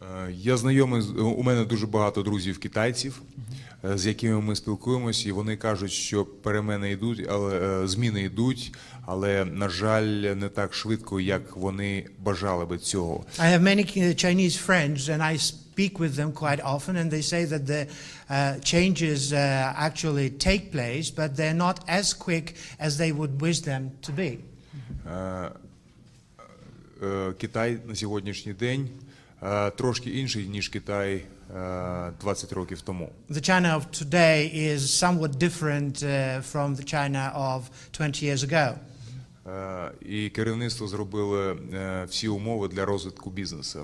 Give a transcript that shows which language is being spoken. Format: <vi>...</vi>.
<uk>Я знайомий, у мене дуже багато друзів-китайців, з якими ми спілкуємося, і вони кажуть, що переміни йдуть, зміни йдуть, але, на жаль, не так швидко, як вони бажали би цього.</uk> <en>I have many Chinese friends, and I speak with them quite often, and they say that the changes actually take place, but they're not as quick as they would wish them to be.</en> <uk>Китай на сьогоднішній день трошки інший, ніж Китай 20 років тому.</uk> <en>The China of today is somewhat different from the China of 20 years ago.</en> <uk>І керівництво зробило всі умови для розвитку бізнесу.</uk>